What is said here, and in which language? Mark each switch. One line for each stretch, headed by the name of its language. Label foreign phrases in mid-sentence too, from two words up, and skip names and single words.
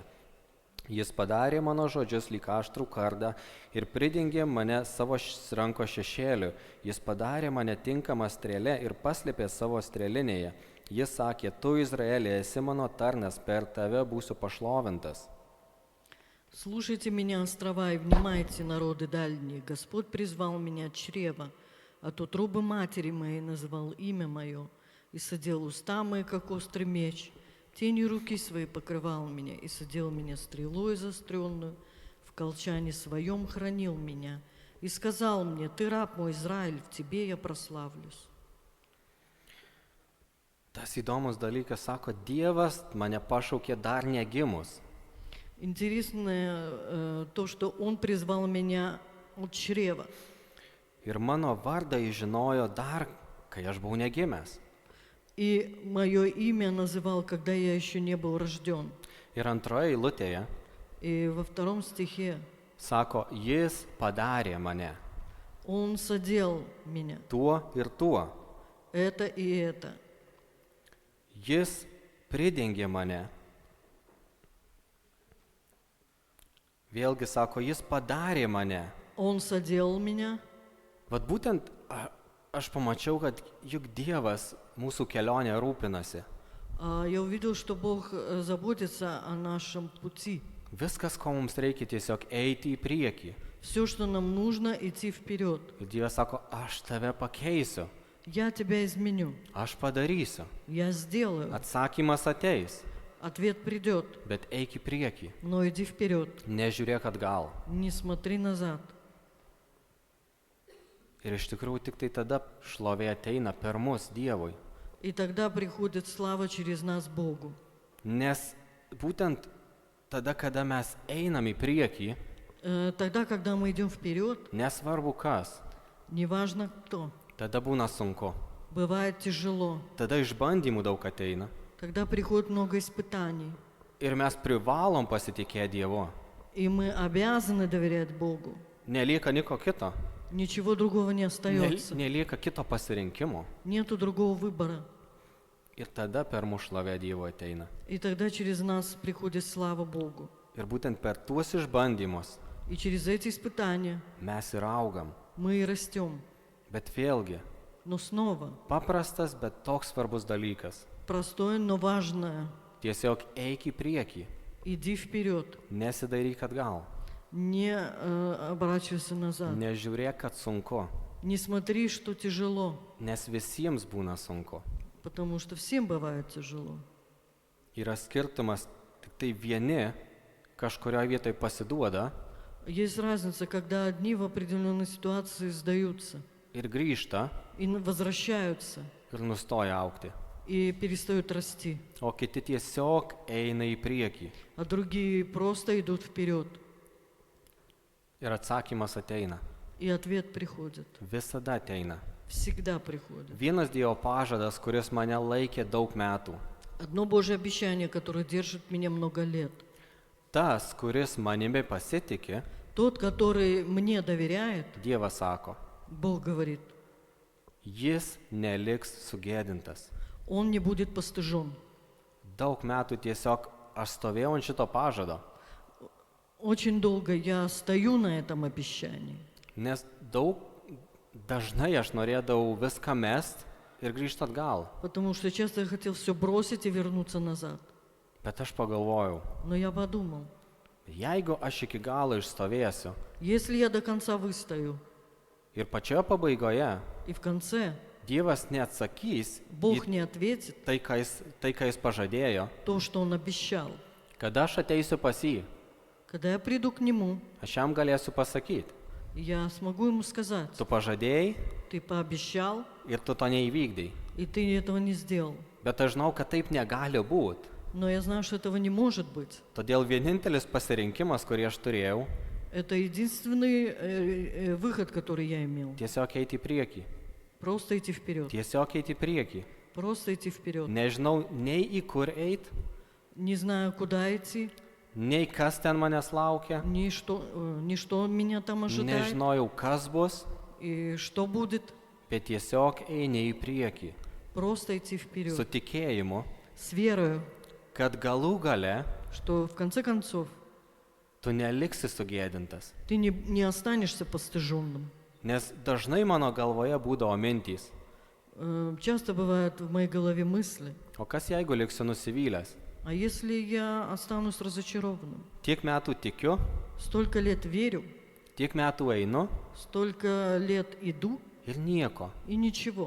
Lithuanian: Jis padarė mano žodžius lyg aštrų kardą ir pridengė mane savo rankos šešėliu. Jis padarė mane tinkamą strėlę ir paslėpė savo strėlinėje. Jis sakė, tu, Izraelė, esi mano tarnas, per tave būsiu pašlovintas.
Russian: Слушайте меня, острова, и внимайте, народы дальние. Господь призвал меня от чрева, от утробы матери моей назвал имя мое, и садил уста мои, как острый меч. Тенью руки своей покрывал меня, и садил меня стрелой заостренную, в колчане своем хранил меня, и сказал мне, ты раб мой, Израиль, в тебе я прославлюсь.
Lithuanian: Tas įdomus dalykas, sako, Dievas mane pašaukė dar negimus.
Russian: Интересно то, что Он призвал меня от чрева.
Lithuanian: Ir mano vardą jis žinojo dar, kai aš buvau negimęs.
Russian: И мое имя называл, когда я еще не был рожден.
Lithuanian: Ir antroje eilutėje
Russian: И во 2 стихе
Lithuanian: sako, jis padarė mane
Russian: Он содел меня.
Lithuanian: tuo ir tuo.
Russian: Это и это.
Lithuanian: Jis pridengė mane. Vėlgi sako, jis padarė mane.
Russian: Он содел меня.
Lithuanian: Vat būtent aš pamačiau, kad juk Dievas mūsų kelionę rūpinasi.
Russian: Я увидел, что Бог заботится о нашем пути.
Lithuanian: Viskas, ko mums reikia, tiesiog eiti į priekį.
Russian: Все, что нам нужно, идти вперед.
Lithuanian: Ir Dievas sako, aš tave pakeisiu,
Russian: Я тебя изменю.
Lithuanian: aš padarysiu.
Russian: Я сделаю.
Lithuanian: Atsakymas ateis,
Russian: Ответ придет.
Lithuanian: bet eik į priekį.
Russian: Но иди вперед.
Lithuanian: Nežiūrėk atgal.
Russian: Не смотри назад.
Lithuanian: Ir iš tikrųjų tik tai tada šlovė ateina per mus Dievui.
Russian: И тогда приходит слава через нас Богу.
Lithuanian: Nes būtent tada, kada mes einam į priekį,
Russian: Тогда, когда мы идем вперед,
Lithuanian: nesvarbu kas,
Russian: неважно кто,
Lithuanian: tada būna sunku.
Russian: бывает тяжело.
Lithuanian: Tada išbandymų daug ateina.
Russian: Тогда приходит много испытаний.
Lithuanian: Ir mes privalom pasitikėti Dievu.
Russian: И мы обязаны доверять Богу.
Lithuanian: Nelieka nieko kito.
Russian: Ничего другого не остается.
Lithuanian: Nelieka kito pasirinkimo.
Russian: Нету другого выбора.
Lithuanian: Ir tada per mūsų šlovę Dievo ateina.
Russian: И тогда через нас приходит слава Богу.
Lithuanian: Ir būtent per tuos išbandymus
Russian: И через эти испытания
Lithuanian: mes ir augam.
Russian: мы и растем.
Lithuanian: Bet vėlgi,
Russian: Но снова,
Lithuanian: paprastas, bet toks svarbus dalykas.
Russian: простое, но важное.
Lithuanian: Tiesiog eik į priekį,
Russian: Иди вперед.
Lithuanian: nesidairyk atgal,
Russian: Не оборачивайся назад.
Lithuanian: nežiūrėk, kad sunku,
Russian: Не смотри, что тяжело.
Lithuanian: nes visiems būna sunku.
Russian: Потому что всем бывает тяжело.
Lithuanian: Yra skirtumas, tik tai vieni kažkurioje vietoje pasiduoda
Russian: Есть разница, когда одни в определенной ситуации сдаются
Lithuanian: ir grįžta
Russian: и возвращаются,
Lithuanian: ir nustoja augti,
Russian: и перестают расти,
Lithuanian: o kiti tiesiog eina į priekį.
Russian: а другие просто идут вперед,
Lithuanian: Ir atsakymas ateina,
Russian: и ответ приходит.
Lithuanian: visada ateina.
Russian: Всегда приходит.
Lithuanian: Vienas Dievo pažadas, kuris mane laikė daug metų.
Russian: Одно Божье обещание, которое держит меня много лет.
Lithuanian: Tas, kuris manimi pasitikė,
Russian: Тот, который мне доверяет,
Lithuanian: Dievas sako,
Russian: Бог говорит,
Lithuanian: jis neliks sugėdintas.
Russian: он не будет постыжен.
Lithuanian: Daug metų tiesiog aš stovėjau ant šito pažado,
Russian: Очень долго я стою на этом обещании,
Lithuanian: nes dažnai aš norėdavau viską mest ir grįžti atgal.
Russian: потому что часто я хотел все бросить и вернуться назад.
Lithuanian: Bet aš pagalvojau,
Russian: Но я подумал,
Lithuanian: jeigu aš iki galo išstovėsiu
Russian: если я до конца выстою,
Lithuanian: ir pačioje pabaigoje
Russian: и в конце
Lithuanian: Dievas neatsakys
Russian: Бог
Lithuanian: į
Russian: не ответит
Lithuanian: tai, ką jis pažadėjo,
Russian: то, что Он обещал,
Lithuanian: kada aš ateisiu pas jį,
Russian: когда я приду к Нему,
Lithuanian: aš jam galėsiu pasakyti,
Russian: я смогу Ему сказать,
Lithuanian: tu pažadėjai
Russian: ты пообещал,
Lithuanian: ir tu to neįvykdai.
Russian: и ты этого не сделал.
Lithuanian: Bet aš žinau, kad taip negali būti.
Russian: Но я знаю, что этого не может быть.
Lithuanian: Todėl vienintelis pasirinkimas, kurį aš turėjau,
Russian: Это единственный выход, который я имел.
Lithuanian: tiesiog eiti į priekį.
Russian: Просто идти вперед.
Lithuanian: Tiesiog eiti į priekį.
Russian: Просто идти вперед.
Lithuanian: Nežinau nei į kur eiti,
Russian: Не знаю, куда идти,
Lithuanian: nei kas ten manęs laukia,
Russian: ни что меня там ожидает,
Lithuanian: nežinojau, kas bus,
Russian: и что будет.
Lithuanian: bet tiesiog eini į priekį.
Russian: Просто идти
Lithuanian: Su
Russian: вперед.
Lithuanian: tikėjimu,
Russian: С верою,
Lithuanian: kad galų gale
Russian: что в конце концов
Lithuanian: tu neliksi sugėdintas.
Russian: ты не останешься постыженным.
Lithuanian: Nes dažnai mano galvoje būdavo mintys,
Russian: Часто бывают в моей голове мысли,
Lithuanian: o kas jeigu liksiu nusivylęs?
Russian: а если я останусь разочарованным?
Lithuanian: Tiek metų tikiu,
Russian: Столько лет верю,
Lithuanian: tiek metų einu
Russian: столько лет иду
Lithuanian: ir nieko.
Russian: и ничего.